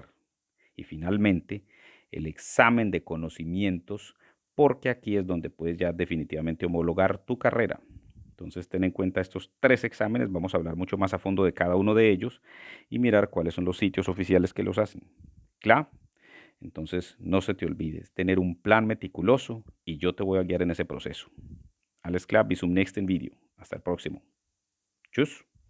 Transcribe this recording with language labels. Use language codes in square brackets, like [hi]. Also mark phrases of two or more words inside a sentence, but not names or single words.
[es] Y finalmente, el examen de conocimientos, porque aquí es donde puedes ya definitivamente homologar tu carrera. Entonces, ten en cuenta estos tres exámenes, vamos a hablar mucho más a fondo de cada uno de ellos y mirar cuáles son los sitios oficiales que los hacen. ¿Claro? Entonces, no se te olvides, tener un plan meticuloso y yo te voy a guiar en ese proceso. [de] Alles klar, bis zum nächsten Video. [es] Hasta el próximo. Tschüss.